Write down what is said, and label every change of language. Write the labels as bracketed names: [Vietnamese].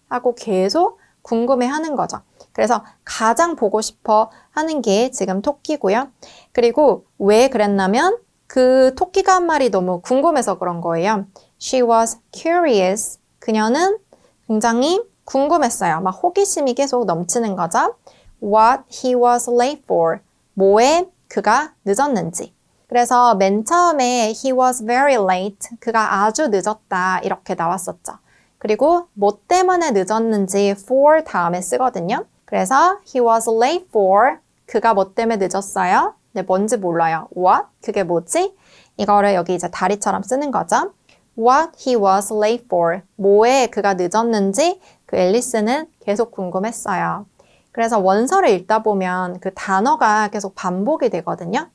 [Korean] 하고 계속 궁금해하는 거죠. 그래서 가장 보고 싶어 하는 게 지금 토끼고요. 그리고 왜 그랬냐면 그 토끼가 한 말이 너무 궁금해서 그런 거예요. [English] She was curious. [Korean] 그녀는 굉장히 궁금했어요. 막 호기심이 계속 넘치는 거죠. [English] What he was late for. [Korean] 뭐에 그가 늦었는지. 그래서 맨 처음에 [English] he was very late. [Korean] 그가 아주 늦었다. 이렇게 나왔었죠. 그리고 뭐 때문에 늦었는지 for 다음에 쓰거든요. 그래서 [English] he was late for. [Korean] 그가 뭐 때문에 늦었어요? 네, 뭔지 몰라요. What? 그게 뭐지? 이거를 여기 이제 다리처럼 쓰는 거죠. [English] What he was late for. [Korean] 뭐에 그가 늦었는지 그 앨리스는 계속 궁금했어요. 그래서 원서를 읽다 보면 그 단어가 계속 반복이 되거든요.